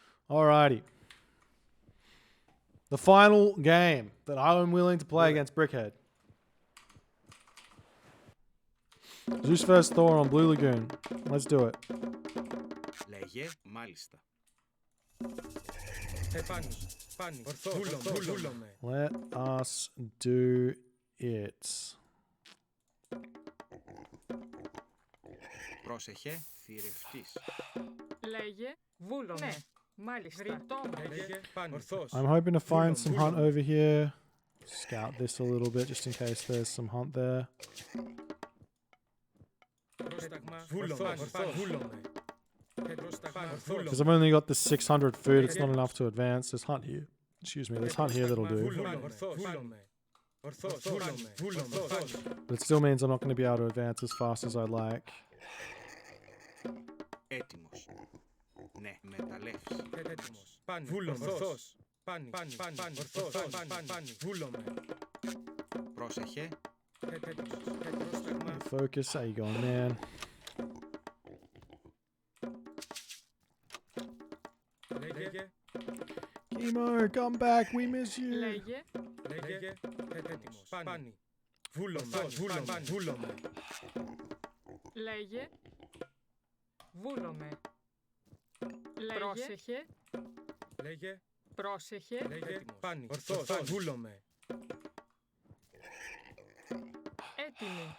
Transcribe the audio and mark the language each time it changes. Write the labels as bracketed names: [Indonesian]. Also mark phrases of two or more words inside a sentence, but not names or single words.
[English] Alrighty. The final game that I am willing to play against Brickhead. Zeus vs Thor on Blue Lagoon. Let's do it. [Greek] Λέγε, μάλιστα. [English] Let us do it. [Greek] Πρόσεχε, θηρευτής. Λέγε, βούλομαι. Ναι, μάλιστα. [English] I'm hoping to find some hunt over here. Scout this a little bit just in case there's some hunt there. Because I've only got the 600 food, it's not enough to advance. There's hunt here. Excuse me, there's hunt here that'll do. But it still means I'm not going to be able to advance as fast as I'd like. [Greek] Έτοιμος. Ναι, μεταλλεύς. Πρόσεχε. [English] Focus, how you going, man? Chemo, come back, we miss you. [Greek] Λέγε, λέγε, βούλομαι. Λέγε, πρόσεχε, πρόσεχε, έτοιμη.